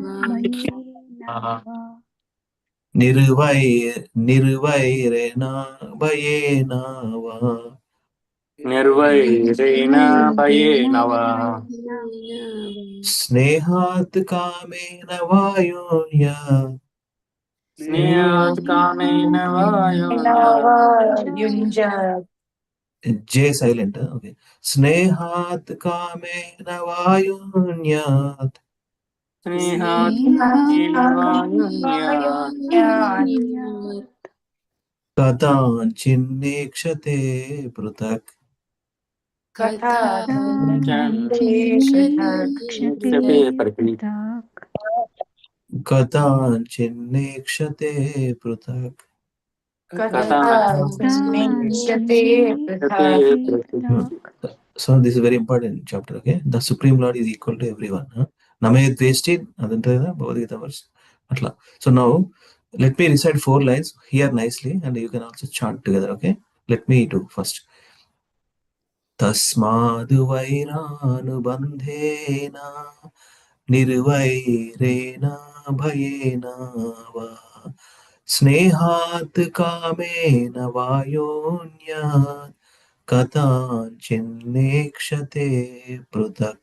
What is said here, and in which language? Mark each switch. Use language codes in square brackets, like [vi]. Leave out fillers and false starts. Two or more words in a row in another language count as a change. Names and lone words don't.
[sa] భయేన వా. स्नेहात् कामेन वयुन्य. స్నేహాత్ కామేన వాయుంజ. [en] J silent. Okay. [sa] स्नेहात् कामेन वयुन्यात्. कदाचिन्नेक्षते पृथक् कदाचिन्नेक्षते पृथक् [en] So this is very important chapter. Okay, the Supreme Lord is equal to everyone. Name wasted. Verse. So now let me recite 4 lines here nicely, and you can also chant together. Okay, let me do first. [sa] तस्मादु वैरानुबन्धेन निर्वैरेण भयेन वा स्नेहात् कामेन वायोन्यात् कदाचिन्नेक्षते पृथक्.